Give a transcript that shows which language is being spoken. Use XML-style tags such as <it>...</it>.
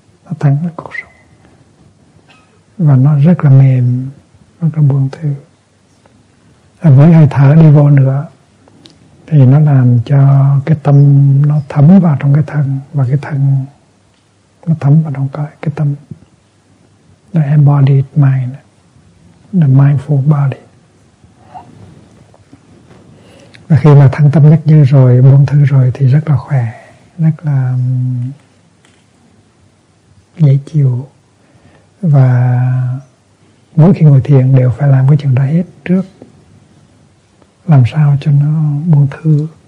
<vi>Nó thẳng với cột sống và nó rất là mềm, rất là buông thư. Với hơi thở đi vô nữa thì nó làm cho cái tâm nó thấm vào trong cái thân và cái thân nó thấm vào trong cái tâm.</vi> <en>The embodied mind, the mindful body.</en> <vi>Và khi mà thân tâm nhất như rồi, buông thư rồi thì rất là khỏe, rất là dễ chịu. Và mỗi khi ngồi thiền đều phải làm cái chuyện đó hết trước. Làm sao cho nó buông thư,</vi>